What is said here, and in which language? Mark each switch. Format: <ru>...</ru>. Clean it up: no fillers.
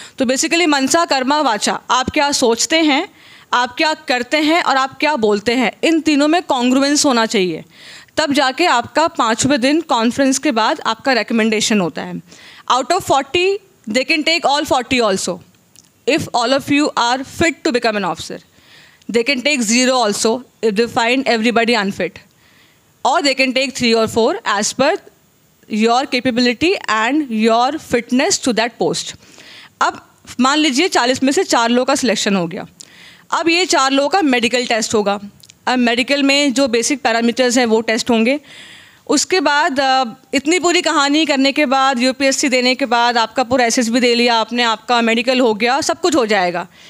<hi>तो बेसिकली मनसा कर्मा वाचा, आप क्या सोचते हैं, आप क्या करते हैं और आप क्या बोलते हैं, इन तीनों में कॉन्ग्रुएंस होना चाहिए। तब जाके आपका 5वें दिन कॉन्फ्रेंस के बाद आपका रिकमेंडेशन होता है।</hi> <en>Out of 40 they can take all 40 also if all of you are fit to become an officer. They can take 0 also if they find everybody unfit, or they can take 3 or 4 as per your capability and your fitness to that post.</en> <hi>अब मान लीजिए 40 में से 4 लोगों का selection हो गया। अब ये 4 लोगों का मेडिकल टेस्ट होगा। अब मेडिकल में जो बेसिक पैरामीटर्स हैं वो टेस्ट होंगे। उसके बाद इतनी पूरी कहानी करने के बाद, यूपीएससी देने के बाद, आपका पूरा एसएसबी दे लिया आपने, आपका मेडिकल हो गया, सब कुछ हो जाएगा।</hi>